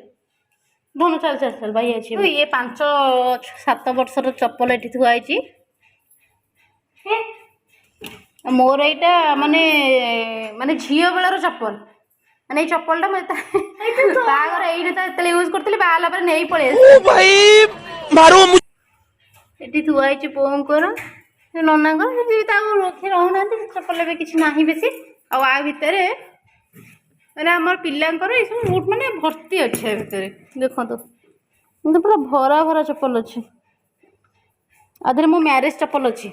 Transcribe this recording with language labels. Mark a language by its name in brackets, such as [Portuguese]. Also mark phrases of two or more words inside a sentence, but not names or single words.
[Odia] ଧନ ଚାଲ ଚାଲ ଚାଲ ଭାଇ ଅଛି। ଇଏ 5-7 ବର୍ଷର ଚପଲ ଏଠି ଥୁଆ ହେଇଛି। ମୋର ଏଇଟା ମାନେ ମାନେ ଝିଅ ବେଳର ଚପଲ। ମାନେ ଏଇ ଚପଲ ଟା ମୁଁ ବାହାଘର ଏଇଠି ତ ଯେତେବେଳେ ୟୁଜ କରୁଥିଲି ବାହା ହେଲା ପରେ ନେଇ ପଳେଇ ओ ଆସିଥିଲି। [Hindi] भाई मारो मुझे। [Odia] ଏଠି ଥୁଆ ହେଇଛି ବୋଉଙ୍କର ନନାଙ୍କର ଯଦି ତାକୁ ରଖି ରହୁନାହାନ୍ତି ଚପଲ ଏବେ କିଛି ନାହିଁ ବେଶୀ। ଆଉ ଆ ଭିତରେ ମାନେ ଆମର ପିଲାଙ୍କର ଏଇ ସବୁ ବୁଟ୍ ମାନେ ଭର୍ତ୍ତି ଅଛି ଆ ଭିତରେ ଦେଖନ୍ତୁ। କିନ୍ତୁ ପୁରା ଭରା ଭରା ଚପଲ ଅଛି। ଆ ଦେହରେ ମୋ ମ୍ୟାରେଜ ଚପଲ ଅଛି।